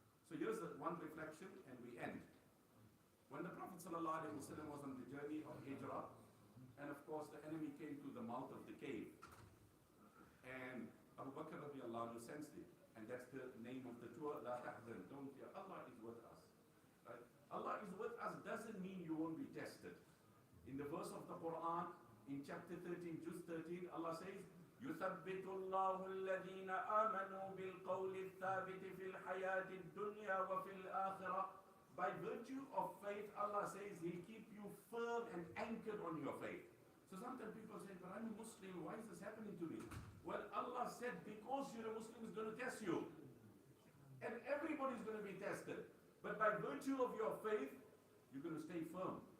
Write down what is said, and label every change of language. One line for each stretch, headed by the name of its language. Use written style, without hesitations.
English: So here's one reflection and we end. When the Prophet ﷺ was on the journey of Hijrah, and of course the enemy came to the mouth of the cave, and Abu Bakr radiallahu anhu sensed it, and that's the name of the tour, La tahzan, don't fear, Allah is with us. Right? Allah is with us doesn't mean you won't be tested. In the verse of the Quran, in chapter 13, Juz 13, Allah says,
Arabic: يثبت الله الذين آمنوا بالقول الثابت في الحياة الدنيا وفي الآخرة.
English: By virtue of faith, Allah says He'll keep you firm and anchored on your faith. So sometimes people say, but I'm a Muslim, why is this happening to me? Well, Allah said, because you're a Muslim, He's going to test you. And everybody's going to be tested. But by virtue of your faith, you're going to stay firm.